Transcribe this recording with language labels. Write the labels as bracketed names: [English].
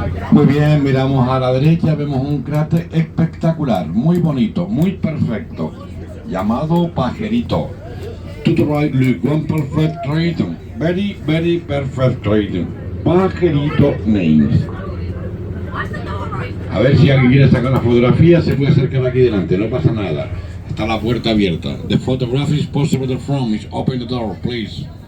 [Spanish] Muy bien, miramos a la derecha, vemos un cráter espectacular, muy bonito, muy perfecto, llamado Pajerito. [English] To the right, look, one perfect crater, very, very perfect crater. Pajerito names. [Spanish] A ver si alguien quiere sacar una fotografía, se puede acercar aquí delante, no pasa nada. Está la puerta abierta. [English] The photograph is possible the front is open the door, please.